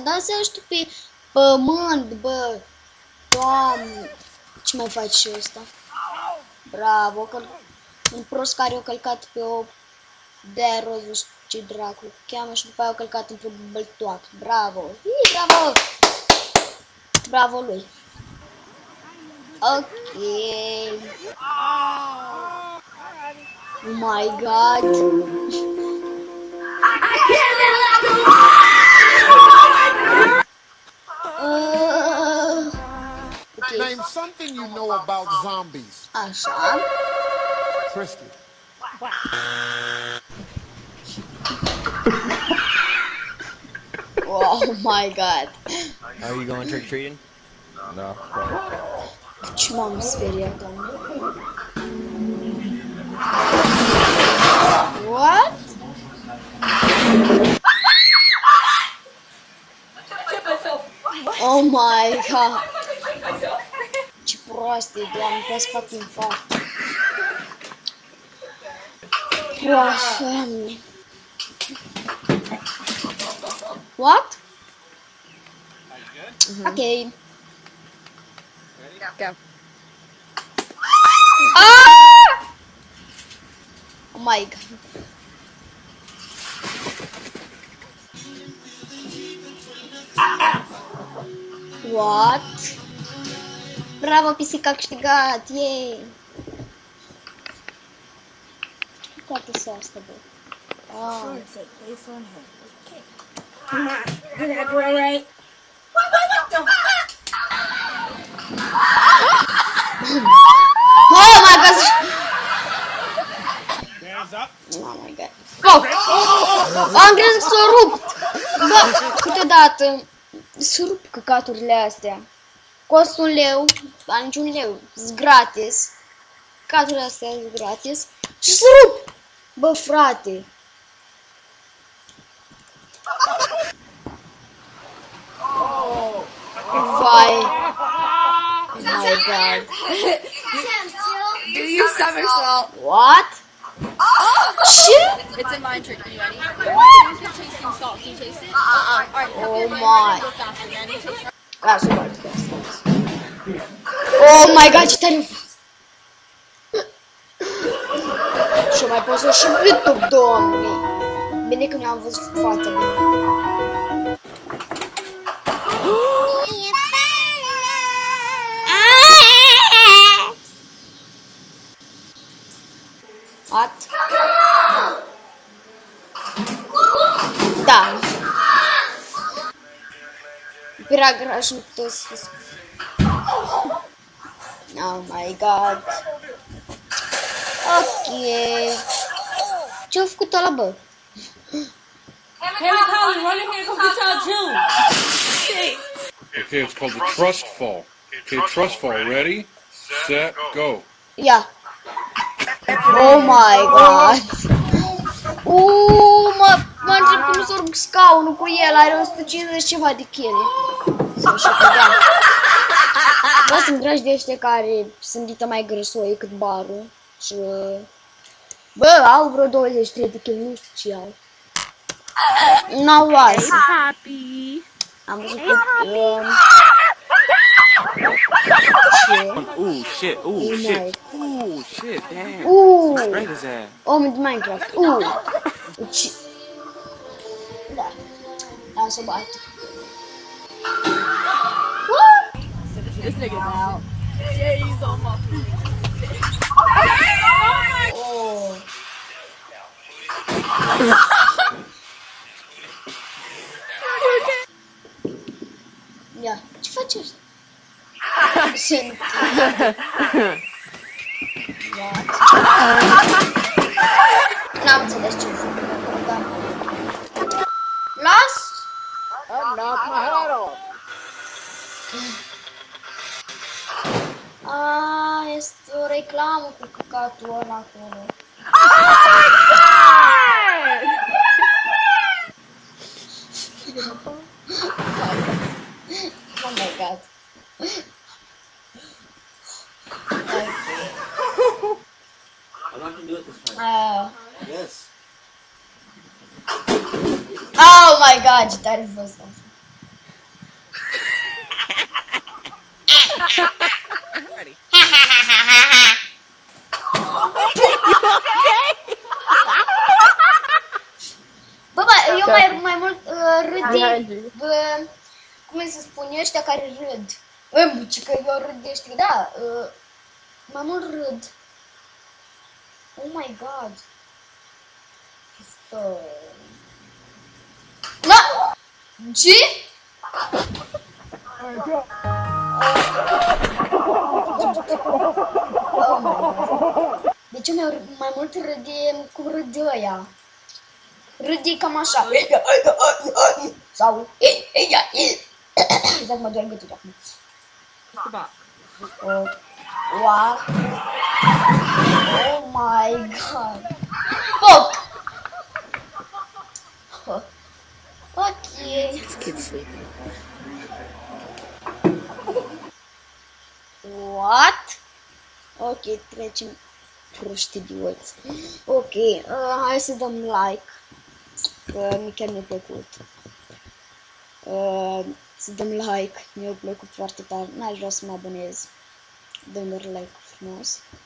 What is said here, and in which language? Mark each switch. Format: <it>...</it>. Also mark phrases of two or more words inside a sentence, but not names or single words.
<ro>Dansează tu pe pământ, bă. Doamne, ce mai faci și ăsta? Bravo, un prost care a călcat pe o de roz, ce dracu cheamă, și după aia a călcat într-o băltoacă. Bravo! Bravo! Bravo lui!</ro> <en>Ok. Oh my god! Okay. Name something you know about zombies.</en> <ro>Așa. Tristan.</ro> <en>Oh my god! Are you going trick-or-treating? No.</en> <ro>Ce m-am speriat, doamne.</ro> <en>What? Oh my god!</en> <ro>Ce proastă e, doamne, poate să fac infarct. Proastă, doamne.</ro> <en>What? Okay. Go. Ah! Oh my god. What?</en> <ro>Bravo, pisica a câștigat! Yay! Toată să asta, bă. Ah.</ro> <en>Did that go right? Oh my god! Hands up. Oh my god.</en> <ro>Oh! Am crezut că s-a rupt! Bă, câteodată se rup căcaturile astea. Costă 1 leu, ba nici 1 leu, sunt gratis. Căcaturile astea sunt gratis și se rup! Bă, frate! Vai!</ro> <en>Oh my god! Do your somersault. What? Shit! It's a mind trick. Are you ready? You can chase some salt. Can you chase it? Alright. Oh my! Go faster. Then you chase. Ah, super. Oh my god,</en> <ro>ce tare a fost! Și mai pot să și pe YouTube, doamne! Bine că nu am văzut fața bine.</ro> <en>What?</en> <ro>Da. Piragraș nu putea să fie.</ro> <en>Oh my god. Ok.</en> <ro>Ce-a făcut ăla, bă?</ro> <en>Hey, Colin, run in here and come get y'all juice. Okay, it's called the trust fall. Okay, trust fall. Ready, set, go. Ia. Oh my god.</en> <ro>Mă întreb cum să urc scaunul cu el, are 150 ceva de kg. Sau și cădea. Bă, sunt dragi de ăștia care sunt dita mai grăsoi cât barul. Și... Bă, au vreo 23 de kg, nu știu ce au. N-au luat. Am văzut că...</ro> <en>Ooh, shit. Ooh, Oh shit. my. Ooh, shit. Damn. Straight his ass.</en> <ro>Om de Minecraft. Ce... Da. Am să bat.</ro> <en>This nigga's out. Yeah, he's on my</en> <ro>Oh. Ia, ce faci ăsta? Sunt... N-am înțeles ce-o făcut, dar... Las! Este o reclamă cu căcatul ăla acolo.</ro> <en>Oh my god. I'm not gonna do it this time. Yes. Oh my god,</en> <ro>ce tare a fost asta. Bă, eu mai mult râd de... Bă, cum se spune ăștia care râd? Bă, ce că eu râd de ăștia, da. Mai mult râd.</ro> <en>Oh my god.</en> <ro>Stă... Da! Ce?</ro> <en>Oh my god.</en> <ro>Deci eu mai mult râd de cum râd de ăia. Râde cam așa. Sau... Exact, mă doar gâtul acum.</ro> <en>What? Oh my god. Fuck! Ok. What?</en> <ro>Ok, trecem. Proști idioți. Ok, hai să dăm like. Că chiar mi-a plăcut. Să dăm like, mi-a plăcut foarte tare. N-aș vrea să mă abonez. Dăm doar like frumos.</ro>